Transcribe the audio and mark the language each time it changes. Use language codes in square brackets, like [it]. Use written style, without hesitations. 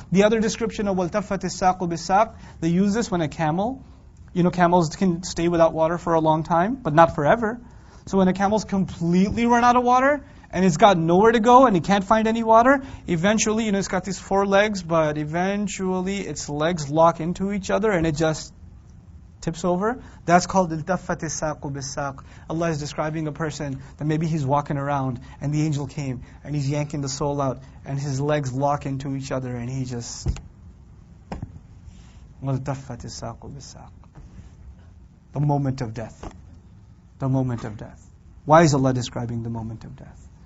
[en] The other description of [ar] وَالْتَفَّتِ السَّاقُ بِالسَّاقِ, [en] they use this when a camel, camels can stay without water for a long time, but not forever. So when a camel's completely run out of water, and it's got nowhere to go, and it can't find any water, eventually, it's got these 4 legs, but eventually its legs lock into each other, and it just tips over. That's called [ar] التفت الساق بالساق. [en] Allah is describing a person that maybe he's walking around and the angel came and he's yanking the soul out and his legs lock into each other and he just [ar] التفت الساق بالساق. [en] The moment of death. The moment of death. Why is Allah describing the moment of death?